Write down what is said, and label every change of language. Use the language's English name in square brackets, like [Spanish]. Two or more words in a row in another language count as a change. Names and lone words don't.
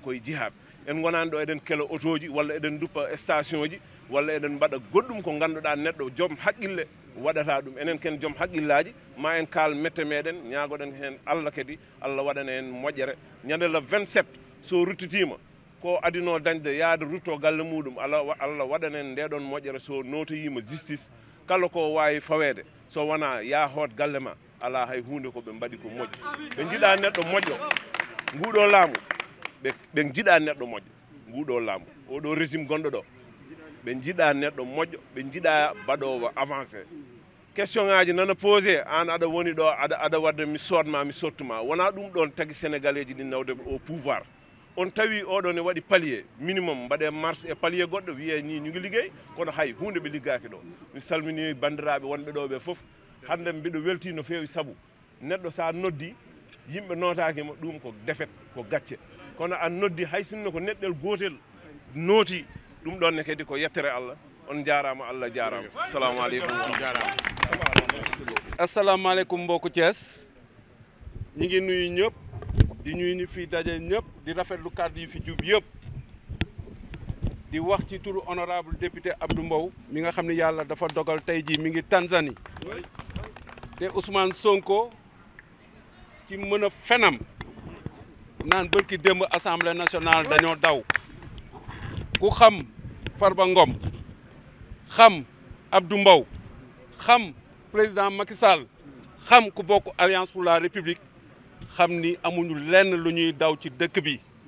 [Fula] koye jihad en gonani ɗo eɗen kela auto ji walla eɗen duppa station ji walla eɗen mbaɗa goɗɗum ko ganduɗa neɗɗo joom haqqille waɗata ɗum enen ken joom haqqillaji ma en kaal mette meɗen ñagoɗen hen Allah kadi Allah waɗana en moƴƴere ñande le 27 so ruttitima ko adino dañde yaade rutto galle muɗum Allah waɗana en ndeɗon moƴƴere so notoyima justice kala ko wawi fawede so wona ya hoot galle ma ala hay hunde ko ɓe mbaɗi ko moƴƴo ɓe jiiɗa neɗɗo moƴƴo nguɗo laamu ɓe jiiɗa neɗɗo moƴƴo nguɗo laamu oɗo régime gonɗo ɗo ɓe jiiɗa neɗɗo moƴƴo ɓe jiiɗa baɗowo avancé question ngaji nana posé an aɗa woni ɗo aɗa wadde mi sodma mi sottuma wona ɗum ɗon tagui sénégalais ji ɗi nawde [French] au pouvoir [Fula] on tawi oɗo ne waɗi [French] palier minimum [Fula] mbaɗe marche e palier goɗɗo wiye ni [Wolof] ñu ngi liggéey [Fula] kono hay hunde ɓe liggaki ɗo mi salmini bandiraɓe wonɓe ɗo ɓe foof hande mbiɗo welti no fewi saabu neɗɗo sa noddi yimɓe notakima ɗum ko défaite ko gacce kono a noddi hay sinno ko neɗɗel gotel nooti ɗum ɗon ne kadi ko yettere Allah on jarama Allah jarama [Arabic] السلام عليكم [Fula] on jarama [Arabic] السلام عليكم [Wolof] mbokku Thiès ñi ngi nuyu ñëpp di ñuy ñu fi daje ñëpp di rafetlu kàddu yi fi jub yëpp di wax ci turu [French] honorable député [Wolof] Abdou Mbow mi nga xam ne yàlla dafa dogal tey jii mi ngi Tanzanie te Ousmane Sonko ci mën a fenam naan bërki démb [French] assemblée nationale [Wolof] dañoo daw ku xam Farba Ngom xam Abdou Mbow xam président Macky Sall xam ku bokk Alliance pour la République xam ni amuñu lenn lu ñuy daw ci dëkk bi